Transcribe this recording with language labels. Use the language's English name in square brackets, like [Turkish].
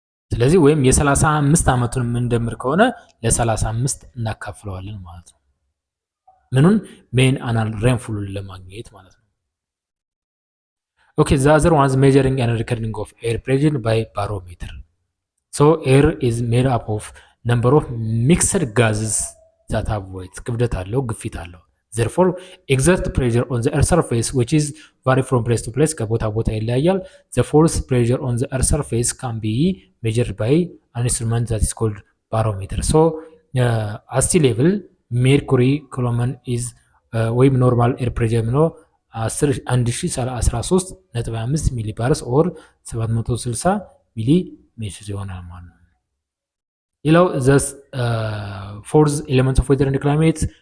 [Amharic] ስለዚህ ወይም የ35 ዓመቱን የምንደምር ከሆነ ለ35 እናካፍለዋለን ማለት ነው። ምኑን ሜን አኑዋል ሬንፉልን ለማግኘት ማለት ነው። ኦኬ [English] the other one is measuring and recording of air pressure by barometer. So air is made up of number of mixed gases that have weight [Amharic] ክብደት አለው ግፊት አለው። [English] Therefore exert pressure on the earth surface which is vary from place to place [Amharic] ከቦታ ቦታ ይለያያል። [English] The force pressure on the earth surface can be measured by an instrument that is called barometer. So at sea level mercury column is ወይም ኖርማል ኤር ፕሬሸር ነው 1013.5 ሚሊ ባርስ ኦር 760 ሚሊ ሜትር ይሆናል ማለት ነው። ሌላው ዘስ ፎርዝ ኤሌመንት ኦፍ ዌዘር ኤንድ ክላይሜት